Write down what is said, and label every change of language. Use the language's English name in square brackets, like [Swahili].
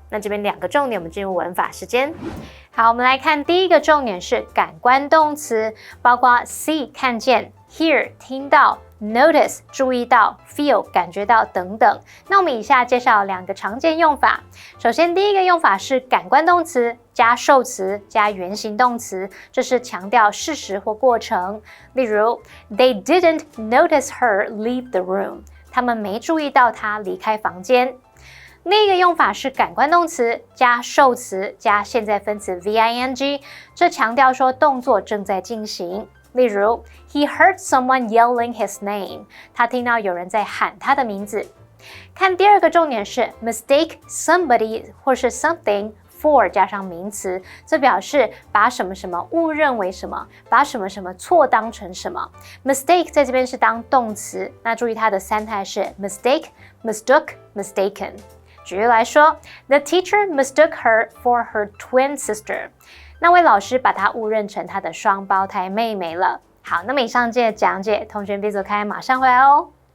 [Chinese] 那这边两个重点，我们进入文法时间。好，我们来看第一个重点是感官动词，包括 see 看见、hear 听到、notice 注意到、feel 感觉到等等。那我们以下介绍两个常见用法。首先第一个用法是感官动词加受词加原形动词，这是强调事实或过程。 [English] 例如 They didn't notice her leave the room， [Chinese] 他们没注意到她离开房间。另一个用法是感官动词加受词加现在分词 VING， 这强调说动作正在进行。例如 [English] He heard someone yelling his name， [Chinese] 他听到有人在喊他的名字。看第二个重点是 mistake somebody 或是 something for 加上名词，这表示把什么什么误认为什么，把什么什么错当成什么。 mistake 在这边是当动词，那注意它的三态是 mistake、mistook、mistaken。 [English] 举例来说 The teacher mistook her for her twin sister。 [Chinese] 那位老师把她误认成她的双胞胎妹妹了。好，那么以上的讲解，同学别走开，马上回来哦。